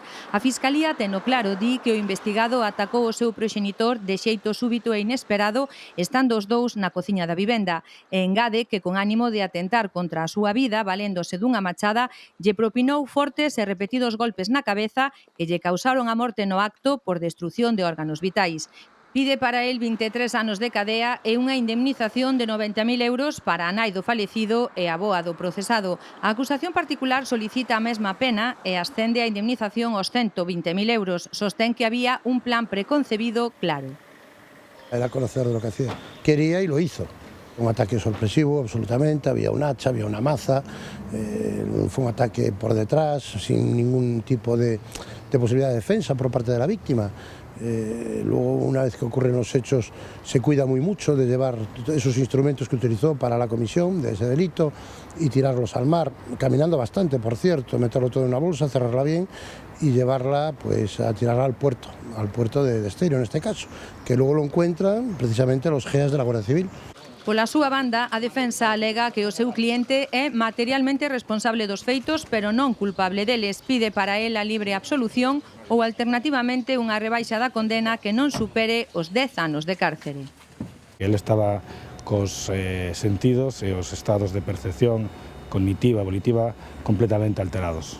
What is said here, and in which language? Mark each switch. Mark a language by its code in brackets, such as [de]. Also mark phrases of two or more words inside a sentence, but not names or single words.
[gl] A Fiscalía teno claro, di que o investigado atacou o seu proxenitor de xeito súbito e inesperado estando os dous na cociña da vivenda e engade que con ánimo de atentar contra a súa vida, valéndose dunha machada, lle propinou fortes e repetidos golpes na cabeza que lle causaron a morte no acto por destrucción de órganos vitais. Pide para el 23 anos de cadea e unha indemnización de 90.000 euros para a nai do falecido e a avoa do procesado. A acusación particular solicita a mesma pena e ascende a indemnización aos 120.000 euros. Sostén que había un plan preconcebido claro. [es] Era conocer de lo que hacía. Quería y lo hizo. Un ataque sorpresivo, absolutamente. Había un hacha, había una maza. Fue un ataque por detrás, sin ningún tipo de posibilidad de defensa por parte de la víctima. Luego, una vez que ocurren los hechos, se cuida muy mucho de llevar esos instrumentos que utilizó para la comisión de ese delito y tirarlos al mar, caminando bastante, por cierto, meterlo todo en una bolsa, cerrarla bien y llevarla, pues, a tirarla al puerto de Esteiro, en este caso, que luego lo encuentran precisamente los GEAs de la Guardia Civil. [gl] Pola súa banda, a defensa alega que o seu cliente é materialmente responsable dos feitos, pero non culpable deles. Pide para el a libre absolución ou, alternativamente, unha rebaixa da condena que non supere os 10 anos de cárcere. El estaba cos sentidos e os estados de percepción cognitiva, volitiva, completamente alterados.